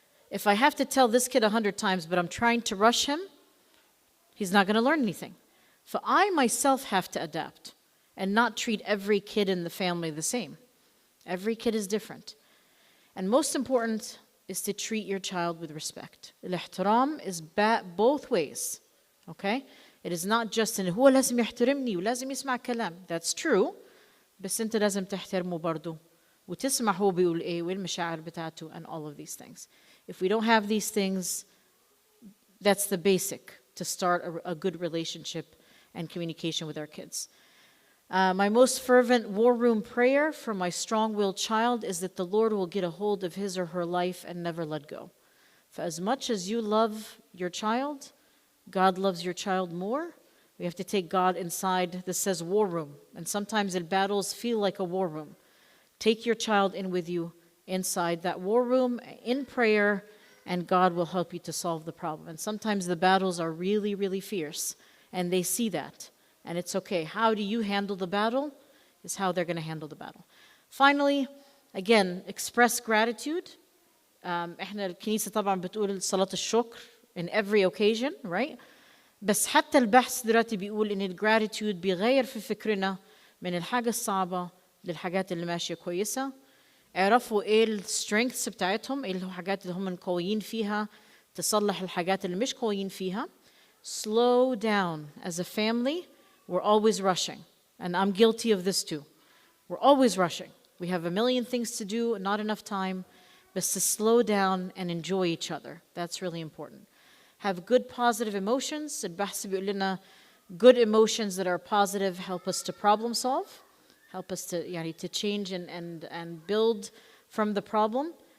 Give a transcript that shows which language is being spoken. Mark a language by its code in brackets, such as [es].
[en] If I have to tell this kid 100 times, but I'm trying to rush him, he's not going to learn anything. So I myself have to adapt and not treat every kid in the family the same. Every kid is different. And most important is to treat your child with respect. الاحترام is both ways. Okay? It is not just in [ar] هو لازم يحترمني ولازم يسمع كلام. [en] That's true. [ar] بس أنت لازم تحترمه برضو. وتسمع هو بيقول إيه والمشاعر بتاعته [en] and all of these things. If we don't have these things, that's the basic to start a good relationship and communication with our kids. My most fervent war room prayer for my strong-willed child is that the Lord will get a hold of his or her life and never let go. For as much as you love your child, God loves your child more. We have to take God inside. This says war room. And sometimes the battles feel like a war room. Take your child in with you inside that war room in prayer, and God will help you to solve the problem. And sometimes the battles are really, really fierce, and they see that. And it's okay. How do you handle the battle is how they're going to handle the battle. Finally, again, express gratitude. [ar] احنا الكنيسة طبعا بتقول صلاة الشكر [en] in every occasion, right? [ar] بس حتى البحث دلوقتي بيقول إن الجراتيود بيغير في فكرنا من الحاجة الصعبة للحاجات اللي ماشية كويسة. اعرفوا ايه السترينثs بتاعتهم، ايه الحاجات اللي هم قويين فيها، تصلح الحاجات اللي مش قويين فيها. [en] Slow down. As a family, we're always rushing. And I'm guilty of this too. We're always rushing. We have a million things to do, not enough time. But to slow down and enjoy each other. That's really important. Have good positive emotions. [ar] البحث بيقول لنا [en] good emotions that are positive help us to problem solve, help us to change and build from the problem.